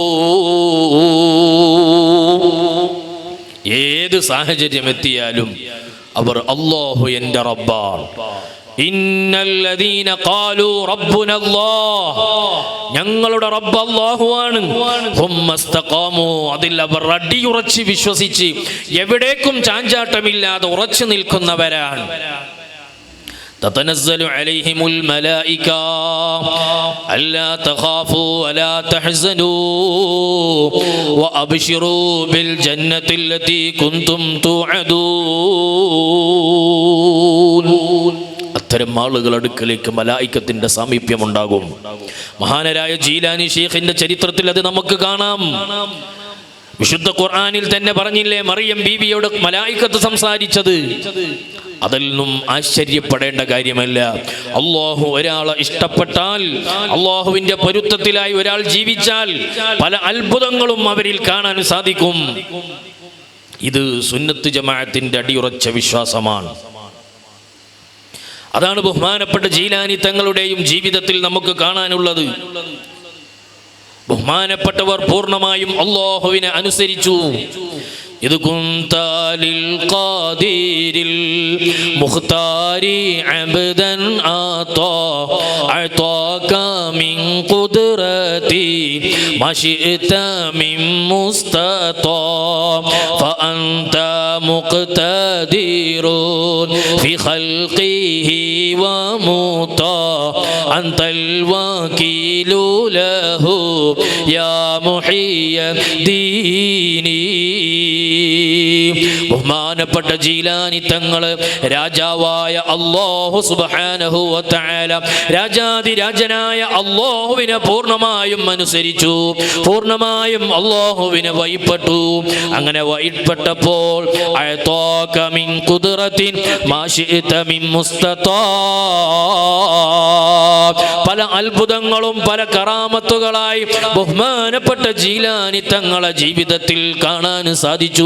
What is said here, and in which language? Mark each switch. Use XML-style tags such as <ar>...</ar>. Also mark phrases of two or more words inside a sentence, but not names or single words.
<ml>ഏത് സാഹചര്യം എത്തിയാലും അവർ അല്ലാഹു എൻ്റെ റബ്ബാണ്.</ml> <ar>إن الذين قالوا ربنا الله,</ar> <ml>ഞങ്ങളുടെ റബ്ബ് അല്ലാഹുവാണ്.</ml> <ar>ثم استقاموا,</ar> <ml>അതിൽ അവർ അടിയുറച്ച് വിശ്വസിച്ച് എവിടേക്കും ചാഞ്ചാട്ടമില്ലാതെ ഉറച്ചു നിൽക്കുന്നവരാണ്.</ml> <ar>تتنزل عليهم الملائكة ألا تخافوا ولا تحزنوا وأبشروا بالجنة التي كنتم توعدون.</ar> <ml>അത്തരം ആളുകൾ അടുക്കലേക്ക് മലായിക്കത്തിന്റെ സാമീപ്യമുണ്ടാകും. മഹാനരായ ജീലാനി ശൈഖിന്റെ ചരിത്രത്തിൽ അത് നമുക്ക് കാണാം. വിശുദ്ധ ഖുർആനിൽ തന്നെ പറഞ്ഞില്ലേ, മറിയം ബീവിയോട് മലായിക്കത്ത് സംസാരിച്ചത്. അതിൽ നിന്നും ആശ്ചര്യപ്പെടേണ്ട കാര്യമല്ല. അല്ലാഹു ഒരാളെ ഇഷ്ടപ്പെട്ടാൽ, അല്ലാഹുവിന്റെ പൊരുത്തത്തിലായി ഒരാൾ ജീവിച്ചാൽ പല അത്ഭുതങ്ങളും അവരിൽ കാണാൻ സാധിക്കും. ഇത് സുന്നത്ത് ജമാഅത്തിന്റെ അടിയുറച്ച വിശ്വാസമാണ്. അതാണ് ബഹുമാനപ്പെട്ട ജീലാനി തങ്ങളുടെയും ജീവിതത്തിൽ നമുക്ക് കാണാനുള്ളത്. ബഹുമാനപ്പെട്ടവർ പൂർണ്ണമായും അല്ലാഹുവിനെ അനുസരിച്ചു.</ml> <ar>إذ كنت للقادر المختار عبدا أعطاك من قدرتي ما شئت من مستطاع فأنت مقتدر في خلقه ومطاع أنت الوكيل له يا محيي الدين.</ar> <ml>ബഹുമാനപ്പെട്ട ജീലാനി തങ്ങൾ രാജാവായ അല്ലാഹു</ml> <ar>سبحانه وتعالى,</ar> <ml>രാജാതിരാജനായ അല്ലാഹുവിനെ പൂർണ്ണമായും അനുസരിച്ചു, പൂർണ്ണമായും അല്ലാഹുവിനെ വഴിപ്പെട്ടു. അങ്ങനെ വഴിപ്പെട്ടപ്പോൾ</ml> <ar>أعطاك من قدرة ما شئت من مستطاع,</ar> <ml>പല അത്ഭുതങ്ങളും പല കറാമത്തുകളായി ബഹുമാനപ്പെട്ട ജീലാനി തങ്ങളെ ജീവിതത്തിൽ കാണാൻ സാധിച്ചു.</ml>